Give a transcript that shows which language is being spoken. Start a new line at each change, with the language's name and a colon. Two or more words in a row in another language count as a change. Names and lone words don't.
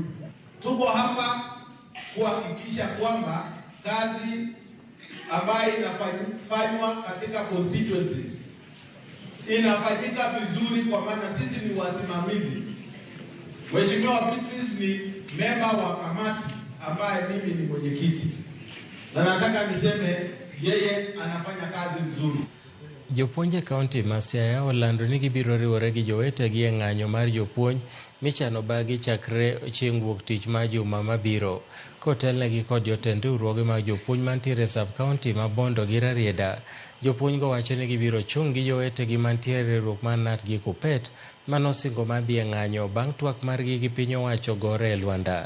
Swahili: Tuko hapa kuhakikisha kwamba kazi ambayo inafanywa katika constituencies inafanyika vizuri, kwa maana sisi ni wasimamizi. Mheshimiwa Beatrice ni memba wa kamati ambaye mimi ni mwenyekiti, na nataka niseme yeye anafanya kazi nzuri.
Luo (Kenya and Tanzania): Jopuonje kaunti ma Siaya olando ni gibiro riwore gi jowetegi e ng'anyo mar jopuonj michano bagi chakre chieng' wuok tich ma juma mabiro. Kotelnegi kod jotend riwruoge mag jopuonj mantiere sub kaunti ma Bondo gi Rarieda, jopuonjgo wacho ni gibiro chung' gi jowetegi mantiere riwruok mar Knut gi Kuppet manosingo madhi e ng'anyo bang' twak margi gi piny owacho gore e Luanda.